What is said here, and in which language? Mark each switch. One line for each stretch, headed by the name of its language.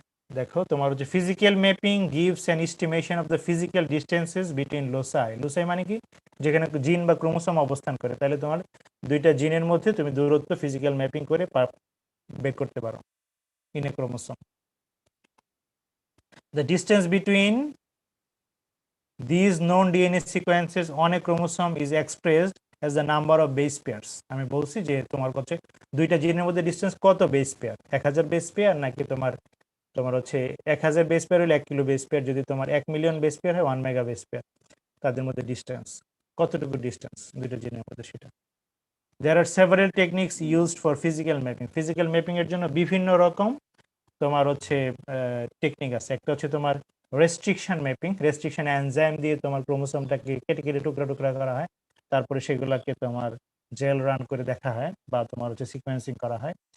Bangla: দেখো তোমার হচ্ছে
English: Physical mapping gives an estimation of the physical distances between loci.
Bangla: লোসাই মানে কি? যেখানে জিন বা ক্রোমোসোম অবস্থান করে। তাহলে তোমার দুইটা জিনের মধ্যে তুমি দূরত্ব ফিজিক্যাল ম্যাপিং করে বের করতে পারো
English: In a chromosome. The distance between these known DNA sequences on a chromosome is expressed as the number of base pairs.
Bangla: আমি বলছি যে তোমার হচ্ছে দুইটা জিনের মধ্যে ডিস্টেন্স কত বেস পেয়ার, 1000 বেস পেয়ার নাকি তোমার তোমার হচ্ছে 1000 বেস পেয়ার হলে 1 কিলো বেস পেয়ার, যদি তোমার 1 মিলিয়ন বেস পেয়ার হয় 1 মেগা বেস পেয়ার, তাদের মধ্যে ডিস্টেন্স কতটুকু ডিস্টেন্স দুইটা জিনের মধ্যে সেটা।
English: There are several techniques used for physical mapping.
Bangla: Physical mapping এর জন্য বিভিন্ন রকম তোমার হচ্ছে টেকনিক আছে। একটা হচ্ছে তোমার রেস্ট্রিকশন ম্যাপিং, রেস্ট্রিকশন এনজাইম দিয়ে তোমার ক্রোমোসোমটাকে কেটে কেটে টুকরা টুকরা করা হয়, তারপরে সেগুলোকে তোমার জেল রান করে দেখা হয় বা তোমার হচ্ছে সিকোয়েন্সিং করা হয়।